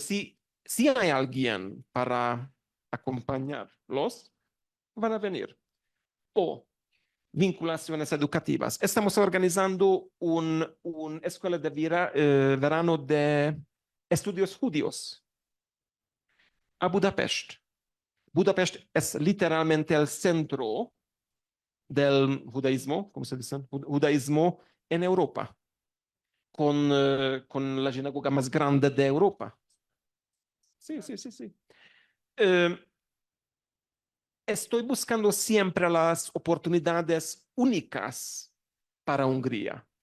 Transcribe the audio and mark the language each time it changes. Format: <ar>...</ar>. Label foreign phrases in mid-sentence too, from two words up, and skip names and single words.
<es>Si hay alguien para acompañarlos, van a venir. O vinculaciones educativas. Estamos organizando una escuela de verano de estudios judíos a Budapest. Budapest es literalmente el centro del judaísmo, ¿cómo se dice? Judaísmo en Europa, con la sinagoga más grande de Europa. Sí. Estoy buscando siempre las oportunidades únicas para Hungría.</es>